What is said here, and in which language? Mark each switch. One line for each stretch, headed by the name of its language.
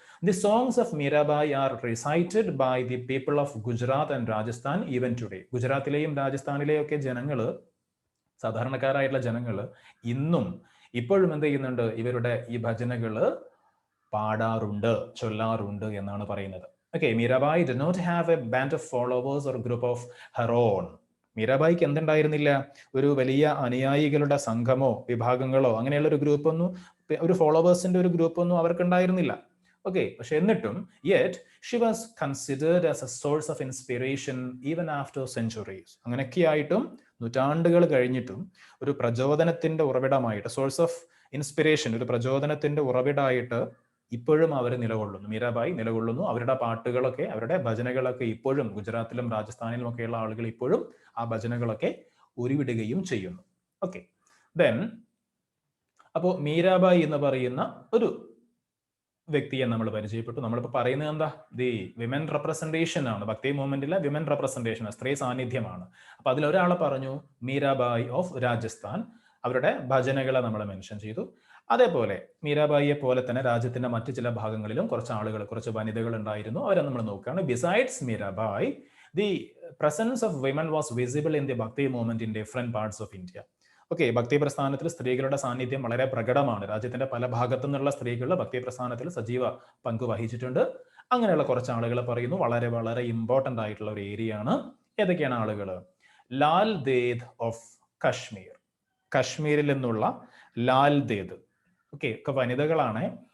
English: The songs of Mirabai are recited by the people of Gujarat and Rajasthan even today.
Malayalam: ഗുജറാത്തിലെയും രാജസ്ഥാനിലെയും ഒക്കെ ജനങ്ങൾ, സാധാരണക്കാരായിട്ടുള്ള ജനങ്ങൾ ഇപ്പോഴും എന്ത് ചെയ്യുന്നുണ്ട്? ഇവരുടെ ഈ ഭജനകൾ പാടാറുണ്ട്, ചൊല്ലാറുണ്ട് എന്നാണ് പറയുന്നത്.
English: Okay, Mirabai did not have a band of followers or group of her own.
Malayalam: മീരാബായിക്ക് എന്തുണ്ടായിരുന്നില്ല? ഒരു വലിയ അനുയായികളുടെ സംഘമോ വിഭാഗങ്ങളോ അങ്ങനെയുള്ള ഒരു ഗ്രൂപ്പൊന്നും, ഒരു ഫോളോവേഴ്സിന്റെ ഒരു ഗ്രൂപ്പൊന്നും അവർക്കുണ്ടായിരുന്നില്ല. ഓക്കെ, പക്ഷെ എന്നിട്ടും
English: yet she was considered as a source of inspiration even after centuries.
Malayalam: അങ്ങനെയൊക്കെയായിട്ടും നൂറ്റാണ്ടുകൾ കഴിഞ്ഞിട്ടും ഒരു പ്രചോദനത്തിന്റെ ഉറവിടമായിട്ട്,
English: source of inspiration,
Malayalam: ഒരു പ്രചോദനത്തിന്റെ ഉറവിടമായിട്ട് ഇപ്പോഴും അവർ നിലകൊള്ളുന്നു. മീരാബായി നിലകൊള്ളുന്നു. അവരുടെ പാട്ടുകളൊക്കെ, അവരുടെ ഭജനകളൊക്കെ ഇപ്പോഴും ഗുജറാത്തിലും രാജസ്ഥാനിലും ഒക്കെയുള്ള ആളുകൾ ഇപ്പോഴും ആ ഭജനകളൊക്കെ ഉരുവിടുകയും ചെയ്യുന്നു. ഓക്കെ, ദെൻ അപ്പോൾ മീരാബായി എന്ന് പറയുന്ന ഒരു വ്യക്തിയെ നമ്മൾ പരിചയപ്പെട്ടു. നമ്മളിപ്പോൾ പറയുന്നത് എന്താ? ദി വിമൻ റെപ്രസെന്റേഷൻ ആണ്. ഭക്തി മൂവ്മെന്റിലെ വിമൻ റെപ്രസെന്റേഷൻ, സ്ത്രീ സാന്നിധ്യമാണ്. അപ്പൊ അതിലൊരാളെ പറഞ്ഞു, മീരാബായി ഓഫ് രാജസ്ഥാൻ. അവരുടെ ഭജനകളെ നമ്മൾ മെൻഷൻ ചെയ്തു. അതേപോലെ മീരാബായിയെ പോലെ തന്നെ രാജ്യത്തിന്റെ മറ്റു ചില ഭാഗങ്ങളിലും കുറച്ച് ആളുകൾ, കുറച്ച് വനിതകൾ ഉണ്ടായിരുന്നു. അവരെ നമ്മൾ നോക്കുകയാണ്.
English: Besides Meerabai, the presence of women was visible in the Bhakti movement in different parts of India.
Malayalam: Okay, ഭക്തി പ്രസ്ഥാനത്തിൽ സ്ത്രീകളുടെ സാന്നിധ്യം വളരെ പ്രകടമാണ്. രാജ്യത്തിന്റെ പല ഭാഗത്തു നിന്നുള്ള സ്ത്രീകൾ ഭക്തി പ്രസ്ഥാനത്തിൽ സജീവ പങ്ക് വഹിച്ചിട്ടുണ്ട്. അങ്ങനെയുള്ള കുറച്ച് ആളുകളെ പറയുന്നു. വളരെ വളരെ ഇമ്പോർട്ടൻ്റ് ആയിട്ടുള്ള ഒരു ഏരിയ ആണ്. ഏതൊക്കെയാണ് ആളുകൾ? ലാൽ ദേദ് ഓഫ് കശ്മീർ, കശ്മീരിൽ നിന്നുള്ള ലാൽ ദേദ്, ഓക്കെ, ഒക്കെ വനിതകളാണ്.